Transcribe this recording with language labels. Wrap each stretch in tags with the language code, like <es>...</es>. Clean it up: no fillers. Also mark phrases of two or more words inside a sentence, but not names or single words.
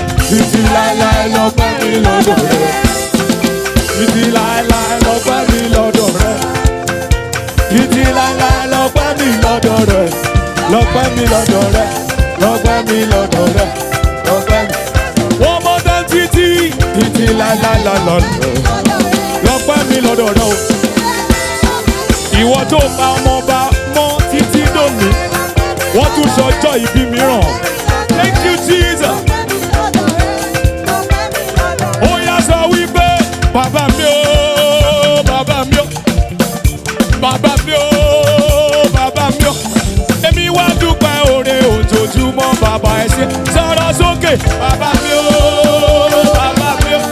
<yo>Títí láíláí lọ́pẹ́ mi lọ́dọ̀ rẹ̀. Títí láíláí lọ́pẹ́ mi lọ́dọ̀ rẹ̀. Títí láíláí lọ́pẹ́ mi lọ́dọ̀ rẹ̀. Lọ́pẹ́ mi lọ́dọ̀ rẹ̀. Lọ́pẹ́ mi lọ́dọ̀ rẹ̀. Lọ́pẹ́ mi.</yo> <en>One more time</en> <yo>títí. Títí láíláí lọ́dọ̀ rẹ̀. Lọ́pẹ́ mi lọ́dọ̀ rẹ̀ o. Ìwọ tó pa ọmọọba mọ́ títí dòní. Wọ́n tún sọjọ́ ìbí mìíràn.</yo> <en>Thank you Jesus.</en> <yo>Ó yá sọ wípé bàbá mi o, bàbá mi o, bàbá mi o, bàbá mi o. Èmi wá dúpẹ́ oore ojoojúmọ́ bàbá ẹ ṣé. Sọ̀rọ̀ sókè bàbá mi o, bàbá mi o.</yo>